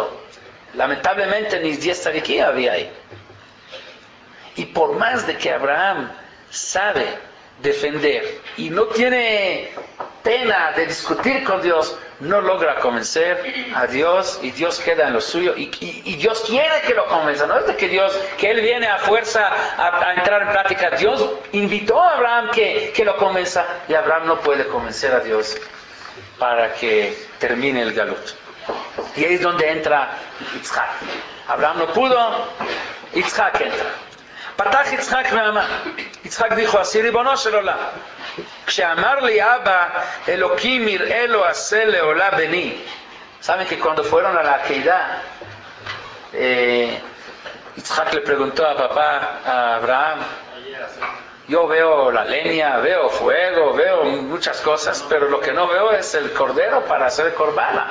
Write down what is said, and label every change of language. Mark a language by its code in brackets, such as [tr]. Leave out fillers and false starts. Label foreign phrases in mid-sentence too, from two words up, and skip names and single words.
[es] Lamentablemente ni 10 tzadikim había ahí. Y por más de que Abraham sabe defender y no tiene pena de discutir con Dios, no logra convencer a Dios, y Dios queda en lo suyo, y Dios quiere que lo convenza, no es de que él viene a fuerza a entrar en práctica. Dios invitó a Abraham que lo convenza, y Abraham no puede convencer a Dios para que termine el galut. Y ahí es donde entra Yitzhak. Abraham no pudo, Yitzhak entra. [he] פתח יצחק ואמר, יצחק [es] dijo así, [he] ריבונו של עולם, כשאמר לי אבא, אלוקים יראה לו עשה לעולה בני. [es] Saben que cuando fueron a la Akedah, Yitzhak le preguntó a papá, a Abraham, yo veo la leña, veo fuego, veo muchas cosas, pero lo que no veo es el cordero para hacer corbana.